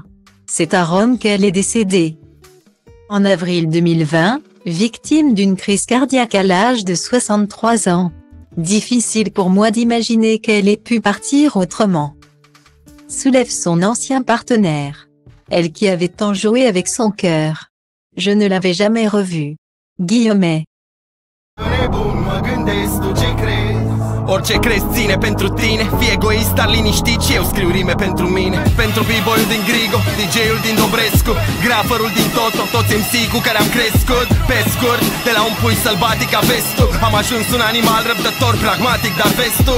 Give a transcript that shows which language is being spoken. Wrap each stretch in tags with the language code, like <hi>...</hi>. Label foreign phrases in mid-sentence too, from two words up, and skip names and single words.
<fr>C'est à Rome qu'elle est décédée. En avril 2020, victime d'une crise cardiaque à l'âge de 63 ans. Difficile pour moi d'imaginer qu'elle ait pu partir autrement. Soulève son ancien partenaire. Elle qui avait tant joué avec son cœur. Je ne l'avais jamais revue. Guillaumet.</fr> <ro>Orice crezi ține pentru tine. Fii egoist, dar liniștit și eu scriu rime pentru mine. Pentru b-boy-ul din Grigo, DJ-ul din Dobrescu, graferul din Toto, toți MC cu care am crescut. Pe scurt, de la un pui sălbatic a vestul, am ajuns un animal răbdător, pragmatic, dar vestul.</ro>